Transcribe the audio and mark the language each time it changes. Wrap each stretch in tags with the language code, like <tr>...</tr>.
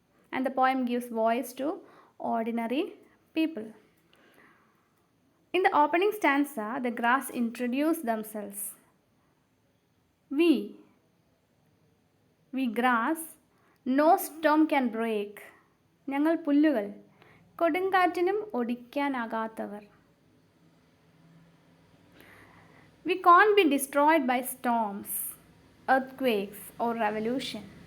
<en>And the poem gives voice to ordinary people. In the opening stanza, the grass introduce themselves. We grass, no storm can break.</en> <ml>ഞങ്ങൾ പുല്ലുകൾ, കൊടുങ്കാറ്റിനും ഒടിക്കാനാകാത്തവർ.</ml> <en>We can't be destroyed by storms, earthquakes, or revolution.</en>